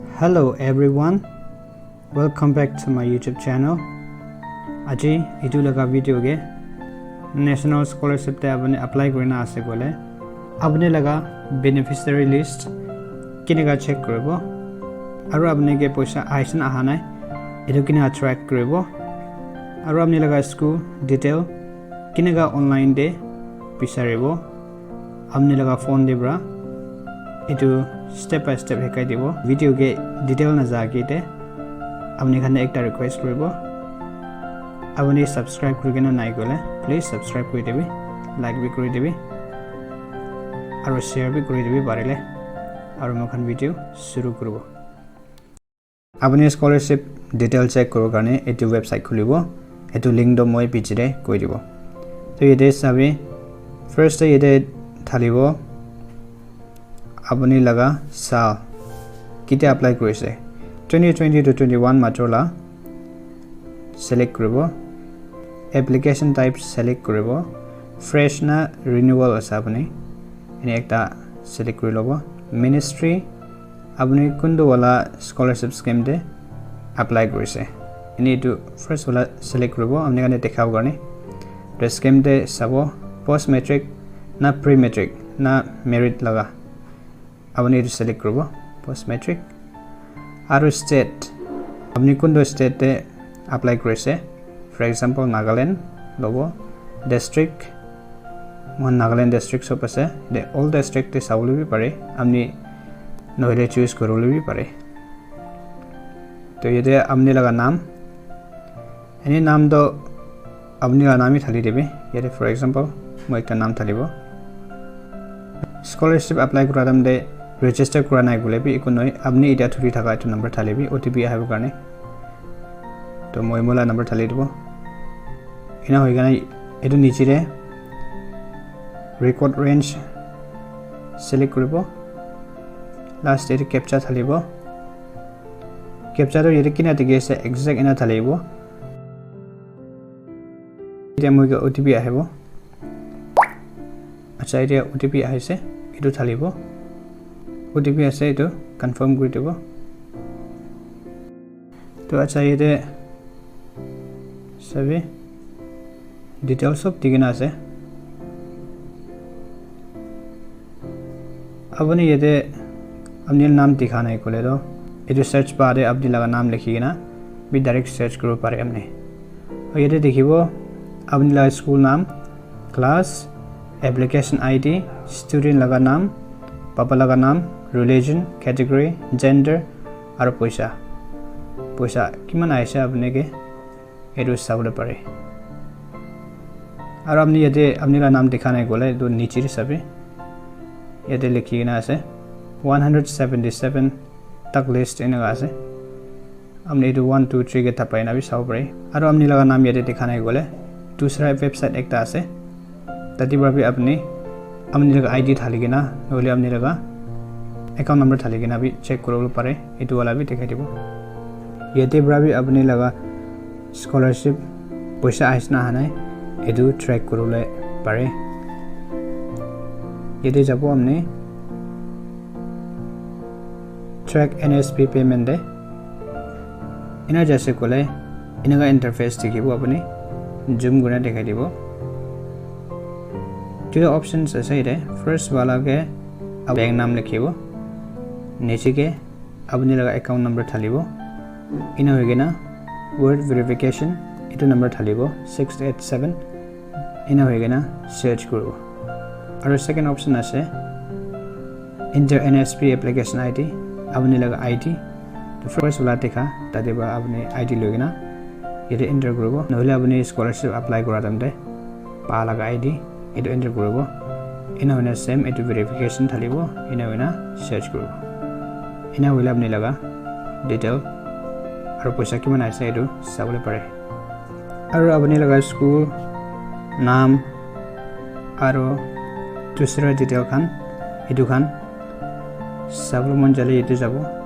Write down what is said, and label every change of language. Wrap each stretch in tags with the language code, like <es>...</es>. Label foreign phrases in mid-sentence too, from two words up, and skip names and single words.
<en>Hello everyone, welcome back to my YouTube channel.</en> <nag>Aji etu laga video ge</nag> <en>national scholarship</en> <nag>te apne apply korina ase gole apne laga</nag> <en>beneficiary list</en> <nag>kinega check koribo aru apne ge paisa aise na aha nai etu kina track koribo aru apne laga</nag> <en>school detail</en> <nag>kinega online de bisaribo apne laga phone de bra etu</nag> <en>step by step</en> <nag>hekai dibo video ge detail na jage te apni khane ekta request koribo apni subscribe korigena nai gole</nag> <en>please subscribe</en> <nag>kori debi like bi kori debi aru share bi kori debi parile aru mokhan video shuru koribo apni scholarship detail check koro karone etu website khulibo etu link do moi pichire koi dibo to yete sabi first yete thalibo apni laga sal kite apply korise 2020 to 21 matrola select koribo</nag> <en>application type</en> <nag>select koribo fresh na renewal ase apni ene ekta select kori lobo ministry apni kundu wala</nag> <en>scholarship scheme</en> <nag>de apply korise ene to first wala select koribo apni kane dekhab karone to scheme de sabo</nag> <en>post matric</en> <nag>na</nag> <en>pre matric</en> <nag>na merit laga apni to select koribo</nag> <en>post matric</en> <nag>aru state apni kundo state te apply korise</nag> <en>for example</en> <nag>Nagaland logo district mon Nagaland district so ase de</nag> <en>all district</en> <nag>te sabulu bi pare apni noile choose korulu bi pare to yete apni laga naam any naam do apni laga naam hi thali debi yete</nag> <en>for example</en> <nag>moi ekta naam thalibo scholarship apply koradam de register kora nai gole bi ikonoi apni eta thuri thaka etu number thalebi OTP ahabo karone to moi mola number thali dibo ina hoi gana etu nichire</nag> <en>record range</en> <nag>select koribo last etu captcha thalibo captcha to yete kina tige se exact ina thalibo ite moi ga OTP ahabo acha ite OTP ahise etu thalibo OTP ase etu confirm kori dibo to acha yete sabi details of digina ase apni yete apni naam dikhana hai kole do etu</nag> <en>search bar</en> <nag>de apni laga naam likhina bi direct search karo pare amne aur yete dekhibo apni laga school naam</nag> <en>class application ID student</en> <nag>laga naam papa laga naam</nag> <en>religion category gender</en> <nag>aru paisa kiman aise apne ke etu sabule pare aru apni yete apni la naam dikhana hai gole to niche ri sabi yete likhina ase 177 tak list ena ase apni etu 1 2 3 ke thapai na bi sab pare aru apni laga naam yete dikhana hai gole dusra website ekta ase tati bra bi apni laga ID thaligina nole apni laga</nag> <en>account number</en> <nag>thaligina bi check korolo pare etu wala bi dekhai dibo yete bra bi apni laga scholarship paisa aisna hanai edu track korole pare yete jabo amne</nag> <en>track NSP payment</en> <nag>de ina jaise kole inaga interface dikhibo apni zoom guna dekhai dibo</nag> <en>two options</en> <nag>ase ide first wala ke bank naam likhibo niche ke apni laga</nag> <en>account number</en> <nag>thalibo ina hoigena</nag> <en>word verification</en> <nag>etu number thalibo 687 ina hoigena search koribo aru</nag> <en>second option</en> <nag>ase</nag> <en>enter NSP application ID</en> <nag>apni laga ID to first wala dekha tadeba apni ID logina yete enter koribo nohole apni scholarship apply koradam de pa laga ID etu enter koribo ina hoina same etu verification thalibo ina hoina search koribo ina hoila apni laga detail aru paisa kiman aise etu sabule pare aru apni laga school naam aru dusra detail khan etu khan sabule mon jale etu jabo</nag>